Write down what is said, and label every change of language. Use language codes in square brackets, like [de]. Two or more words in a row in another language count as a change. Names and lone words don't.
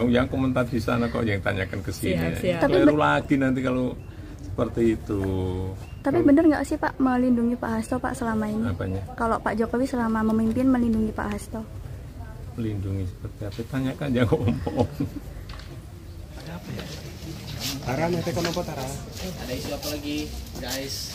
[id] Yang komentar di sana kok yang tanyakan ke sini. Siap. Keliru lagi nanti kalau seperti itu. Tapi benar nggak sih Pak melindungi Pak Hasto Pak selama ini? Apanya? Kalau Pak Jokowi selama memimpin melindungi Pak Hasto? Melindungi seperti apa? Tanyakan jangan ngomong. Ada apa ya? [tl] Tara, may teko na po, Tara. [id] Ada isu apa lagi, guys?